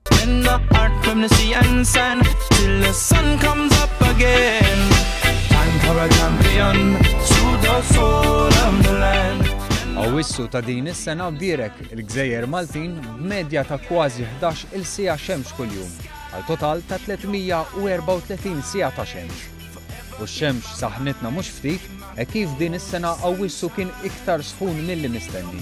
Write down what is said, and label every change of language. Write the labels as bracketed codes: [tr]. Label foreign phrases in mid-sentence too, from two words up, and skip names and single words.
[en] in the heart from the sea and sand till the sun comes up again. Time for a champion, soothe the soul of the land. [mt] Awwissu ta' din is-sena bdierek il-Gżejjer Maltin b'medja ta' kważi 11 il-siegħa xemx kuljum, għal total ta' 334 siegħa ta' xemx. U x-xemx saħnitna mhux ftit kif din is-sena awwissu kien iktar sħun milli mistennin.